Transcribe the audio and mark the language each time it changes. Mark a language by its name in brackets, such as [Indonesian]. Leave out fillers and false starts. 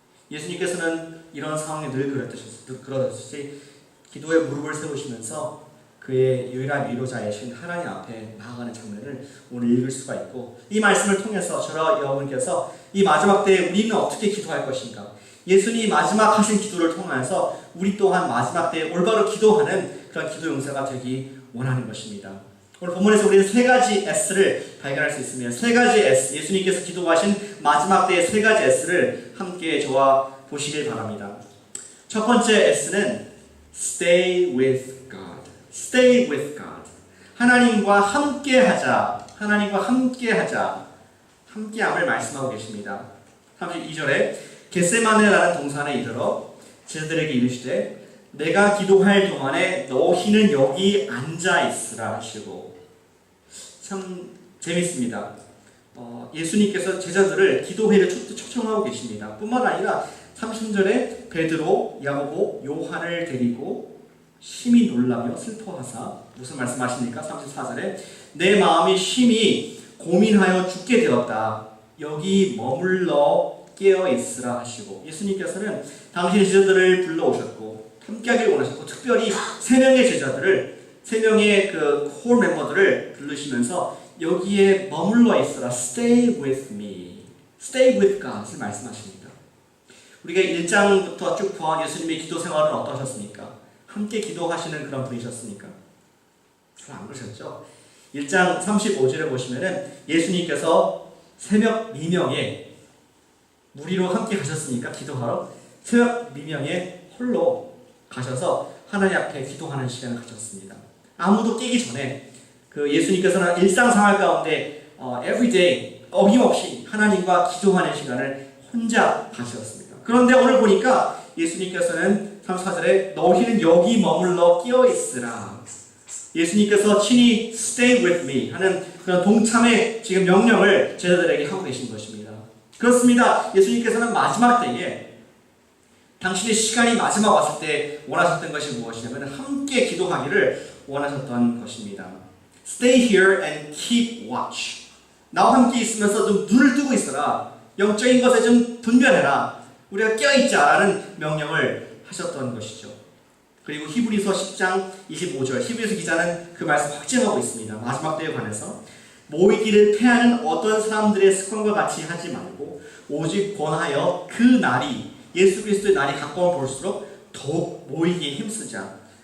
[Korean] 예수님께서는 이런 상황에 늘 그러듯이 기도에 무릎을 세우시면서 그의 유일한 위로자이신 하나님 앞에 나아가는 장면을 오늘 읽을 수가 있고, 이 말씀을 통해서 저와 여러분께서 이 마지막 때에 우리는 어떻게 기도할 것인가, 예수님이 마지막 하신 기도를 통해서 우리 또한 마지막 때에 올바로 기도하는 그런 기도 용사가 되기 원하는 것입니다. 오늘 본문에서 우리는 3가지 S를 발견할 수 있습니다. 3가지 S, 예수님께서 기도하신 마지막 때의 3가지 S를 함께 저와 보시길 바랍니다. 첫 번째 S는 [English] Stay with God. Stay with God. [Korean] 하나님과 함께하자. 하나님과 함께하자. 함께함을 말씀하고 계십니다. 32절에 겟세마네라는 동산에 이르러 제자들에게 이르시되 내가 기도할 동안에 너희는 여기 앉아 있으라 하시고. 참 재밌습니다. 예수님께서 제자들을 기도회를 초청하고 계십니다. 뿐만 아니라 30절에 베드로, 야고보, 요한을 데리고 심히 놀라며 슬퍼하사 무슨 말씀하십니까? 34절에 내 마음이 심히 고민하여 죽게 되었다. 여기 머물러 깨어 있으라 하시고. 예수님께서는 당신의 제자들을 불러오셨고 함께하기를 원하셨고 특별히 3명의 제자들을 3명의 그 콜 멤버들을 부르시면서 여기에 머물러 있으라. [English] Stay with me. Stay with God을 [Korean] 말씀하십니다. 우리가 1장부터 쭉 보아온 예수님의 기도 생활은 어떠셨습니까? 함께 기도하시는 그런 분이셨습니까? 잘 안 그러셨죠? 1장 35절에 보시면은 예수님께서 새벽 미명에 무리로 함께 가셨으니까 기도하러 새벽 미명에 홀로 가셔서 하나님 앞에 기도하는 시간을 가졌습니다. 아무도 깨기 전에 그 예수님께서는 일상생활 가운데 everyday 어김없이 하나님과 기도하는 시간을 혼자 가셨습니다. 그런데 오늘 보니까 예수님께서는 34절에 너희는 여기 머물러 끼어 있으라. 예수님께서 친히 [English] stay with me [Korean] 하는 그런 동참의 지금 명령을 제자들에게 하고 계신 것입니다. 그렇습니다. 예수님께서는 마지막 때에 당신의 시간이 마지막 왔을 때 원하셨던 것이 무엇이냐면 함께 기도하기를 원하셨던 것입니다. [English] Stay here and keep watch. [Korean] 나와 함께 있으면서 좀 눈을 뜨고 있어라. 영적인 것에 좀 분별해라. 우리가 깨어있자라는 명령을 하셨던 것이죠. 그리고 히브리서 10장 25절 히브리서 기자는 그 말씀 확증하고 있습니다. 마지막 때에 관해서 모이기를 패하는 어떤 사람들의 습관과 같이 하지 말고 오직 권하여 그 날이 예수 그리스도의 날이 가까워 볼수록 더욱 모이기에 힘쓰자.